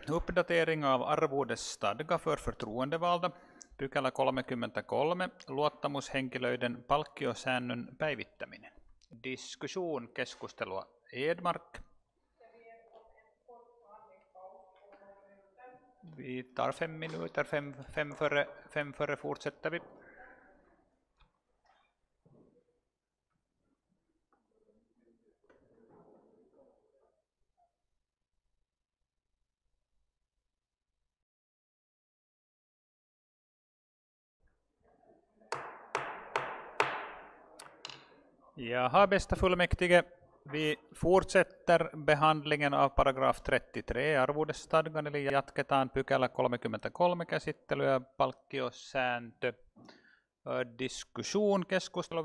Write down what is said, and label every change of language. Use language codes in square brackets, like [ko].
[sv] Uppdatering av arvodesstadga för förtroendevalda. [fi] Pykälä 33. Luottamushenkilöiden palkkiosäännön päivittäminen. [sv] Diskussion, [fi] keskustelua. [sv] Edmark. Vi tar 5 minuter, fem före fortsätter vi. Jaha, bästa fullmäktige. Vi fortsätter behandlingen av paragraf 33 arvodesstadgan, [fi] eli jatketaan pykälä 33 käsittelyä, palkkiosääntö. [sv] Diskussion, [fi] keskustelu.